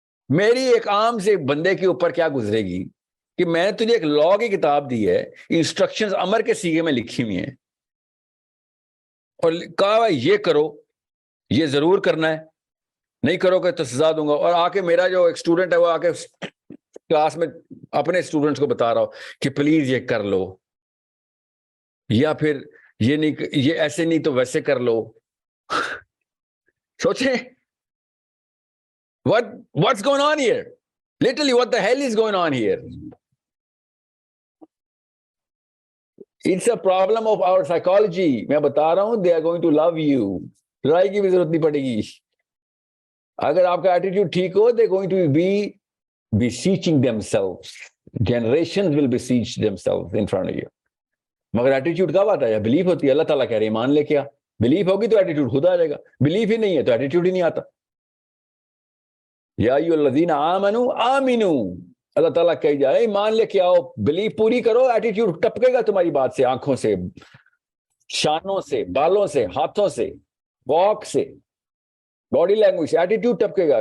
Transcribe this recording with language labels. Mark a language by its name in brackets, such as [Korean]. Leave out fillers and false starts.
[Urdu] میری ایک عام سے بندے کے اوپر کیا گزرے گی کہ میں نے تجھے ایک لا کی کتاب دی ہے، انسٹرکشنز امر کے صیغے میں لکھی ہوئی ہیں، اور کہا یہ کرو، یہ ضرور کرنا ہے، نہیں کرو گے تو سزا دوں گا. اور آ کے میرا جو ایک اسٹوڈنٹ ہے وہ آ کے کلاس میں اپنے اسٹوڈنٹس کو بتا رہا ہو کہ پلیز یہ کر لو، یا پھر یہ نہیں، یہ ایسے نہیں تو ویسے کر لو. سوچیں [English] what's going on here? Literally what the hell is going on here? It's a problem of our psychology. [Urdu] میں بتا رہا ہوں [English] they are going to love you. [Urdu] لڑائی کی بھی ضرورت نہیں پڑے گی. اگر آپ کا ایٹیٹیوڈ ٹھیک ہو [English] they're going to be beseeching themselves. Generations will beseech themselves in front of you. [Urdu] مگر ایٹیٹیوڈ کب آتا ہے؟ بلیف ہوتی ہے. اللہ تعالیٰ کہہ رہے ہیں ایمان لے کے آ. بلیف ہوگی تو ایٹیٹیوڈ خود آ جائے گا. بلیف ہی نہیں ہے تو ایٹیٹیوڈ ہی نہیں آتا. [Arabic] یا ایھا الذین آمنوا آمنوا، [Urdu] اللہ تعالیٰ کہی جا رہا ہے ایمان لے کے آؤ، بلیف پوری کرو، ایٹیٹیوڈ ٹپکے گا تمہاری بات سے، آنکھوں سے، شانوں سے، بالوں سے، ہاتھوں سے، واک سے، باڈی لینگویج سے ایٹیٹیوڈ ٹپکے گا.